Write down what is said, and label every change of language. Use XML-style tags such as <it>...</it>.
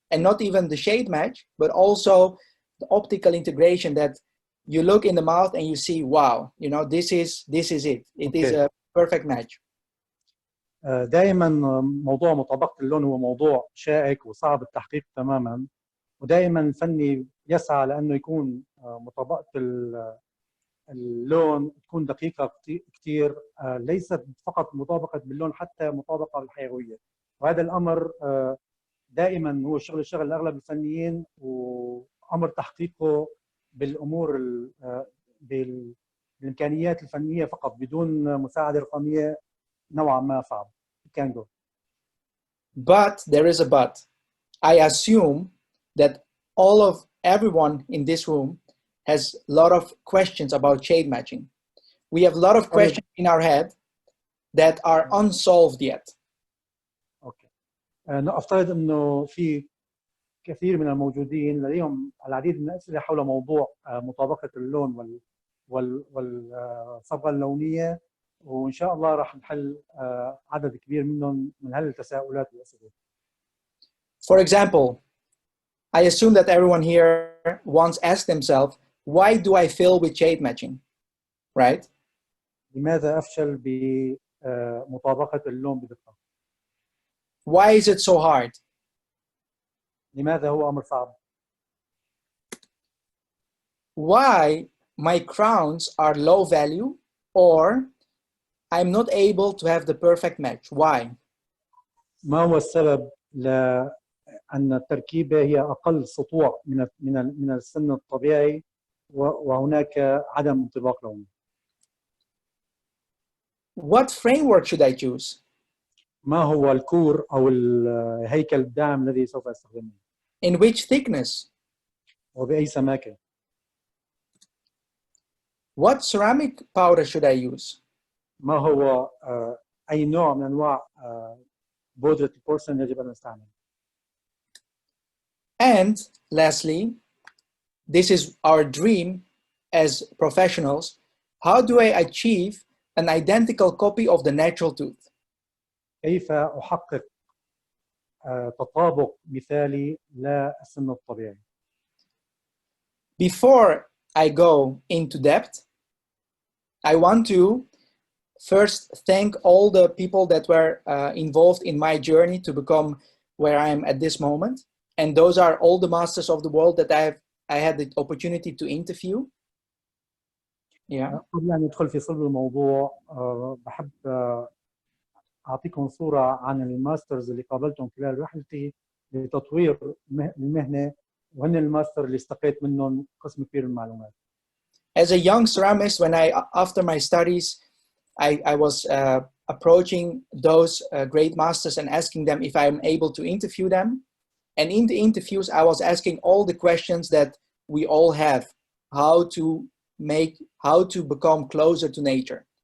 <en>And not even the shade match, but also the optical integration, that you look in the mouth and you see, wow, you know, this is it. It is a perfect match.</en> <ar>دائما موضوع مطابقة اللون هو موضوع شائك وصعب التحقيق تماما، ودائما الفني يسعى لأنه يكون مطابقة اللون تكون دقيقة كثير، ليست فقط مطابقة باللون، حتى مطابقة بالحيوية. وهذا الأمر دائما هو شغل اغلب الفنيين، وامر تحقيقه بالامور بالامكانيات الفنيه فقط بدون مساعده رقميه نوعا ما صعب.</ar> <en>You can go. But there is a but. I assume that everyone in this room has a lot of questions about shade matching. We have a lot of questions in our head that are unsolved yet.</en> <ar>اوكي. نفترض انه في كثير من الموجودين لديهم العديد من الاسئله حول موضوع مطابقه اللون والصبغه اللونيه، وان شاء الله راح نحل عدد كبير منهم من هالتساؤلات والاسئله.</ar> <en>For example, I assume that everyone here once asked themselves, why do I fail with shade matching? Right?</en> <ar>لماذا افشل بمطابقه اللون بدقه؟</ar> <en>Why is it so hard?</en> <ar>لماذا هو امر صعب؟</ar> <en>Why my crowns are low value, or I'm not able to have the perfect match? Why?</en> <ar>ما هو السبب لأن التركيبة هي أقل سطوع من السن الطبيعي وهناك عدم انطباق لوني؟</ar> <en>What framework should I choose?</en> <ar>ما هو الكور أو الهيكل الداعم الذي سوف أستخدمه؟</ar> <en>In which thickness?</en> <ar>وبأي سماكة؟</ar> <en>What ceramic powder should I use?</en> <ar>ما هو أي نوع من أنواع بودرة البورسلين يجب أن نستعمل؟</ar> <en>And lastly, this is our dream as professionals. How do I achieve an identical copy of the natural tooth?</en> <ar>كيف أحقق تطابق مثالي للسن الطبيعي؟</ar> <en>Before I go into depth, I want to first thank all the people that were involved in my journey to become where I am at this moment. And those are all the masters of the world that I had the opportunity to interview. Yeah.</en> <ar>قبل أن ندخل في صلب الموضوع بحب أعطيكم صورة عن الماسترز اللي قابلتهم خلال رحلتي لتطوير المهنة، وهن الماستر اللي استقيت منهم قسم كبير من المعلومات.</ar> <en>As a young ceramist, after my studies, I was approaching those great masters and asking them if I'm able to interview them. And in the interviews, I was asking all the questions that we all have, how to become closer to nature.</en>